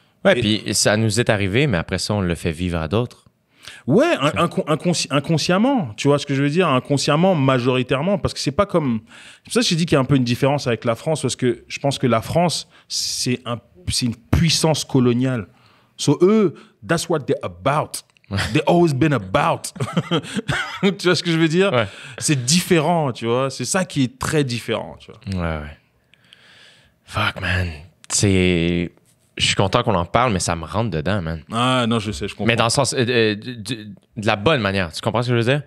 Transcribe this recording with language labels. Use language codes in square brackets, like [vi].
[fr] Ouais, puis ça nous est arrivé, mais après ça, on le fait vivre à d'autres. Ouais, inconsciemment, tu vois ce que je veux dire? Inconsciemment, majoritairement, parce que c'est pas comme... C'est pour ça que j'ai dit qu'il y a un peu une différence avec la France, parce que je pense que la France, c'est une puissance coloniale. [en] So [fr] eux, [en] that's what they're about. They've always been about. [fr] Tu vois ce que je veux dire? Ouais. C'est différent, tu vois? C'est ça qui est très différent, tu vois? Ouais. Fuck, man. Je suis content qu'on en parle, mais ça me rentre dedans, man. Ah non, je sais, je comprends. Mais dans le sens... de la bonne manière. Tu comprends ce que je veux dire?